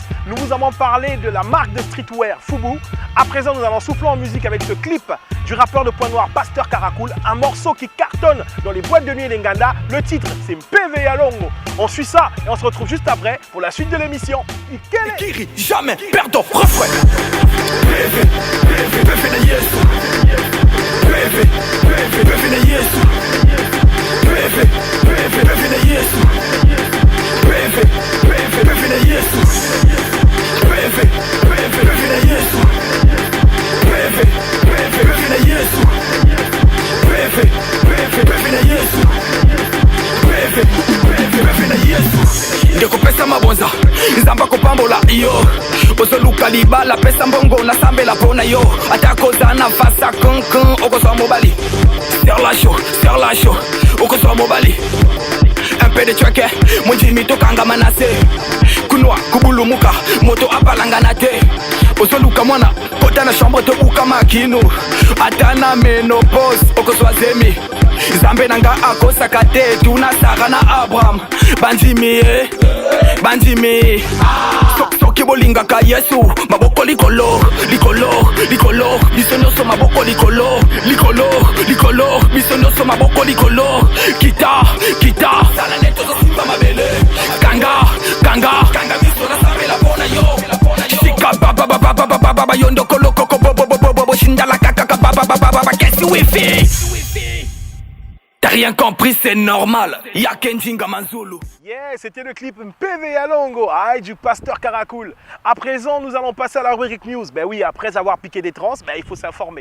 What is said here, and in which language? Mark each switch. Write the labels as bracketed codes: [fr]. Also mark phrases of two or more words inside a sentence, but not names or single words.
[fr] Nous vous avons parlé de la marque de streetwear Fubu. À présent, nous allons souffler en musique avec ce clip du rappeur de Point Noir Pasteur Caracool, un morceau qui cartonne dans les boîtes de nuit et Nganda. Le titre, c'est Mpeve ya Longo. On suit ça et on se retrouve juste après pour la suite de l'émission. Kiri, jamais perdant, refrain. [ln] Mpeve, Mpeve, Mpeve na Yesu. Mpeve, Mpeve, Mpeve na Yesu. Mpeve, Mpeve, Mpeve na Yesu. Mpeve, Mpeve, Mpeve na Yesu. Mpeve, Mpeve, Mpeve na Yesu. Mpeve, Mpeve, Mpeve na Yesu. Mpeve, Mpeve, Mpeve na Yesu. Mpeve, Mpeve, Mpeve na Yesu. Ndekopesa mabonza nzamba kopambola yo osoluka libala pesa mbongo nasambela pona yo atakoza na fasa kankan okozwa mobali [fr] sur la show [ln] okozwa mobali [fr] un peu de traque [ln] monjimi tokanga manase kunwa kubulumuka moto apalangana te osoluka mwana kota na chambre tobuka makino atana menopause okozwa zemi zambe nanga akosaka te tunasaka na Abraham bandimi soki bolingaka Yesu maboko likolo biso nyonso maboko likolo biso nyonso maboko likolo kita sala neto zosimba mabele kanga biso nasambela pona yo sika baba yondokolo shindala kaka kesi wifi. [fr] T'as rien compris, c'est normal. Y'a Kenjinga Manzulu. Yeah, c'était le clip Mpeve ya Longo du Pasteur Caracool. À présent, nous allons passer à la rubrique news. Ben oui, après avoir piqué des trans, il faut s'informer.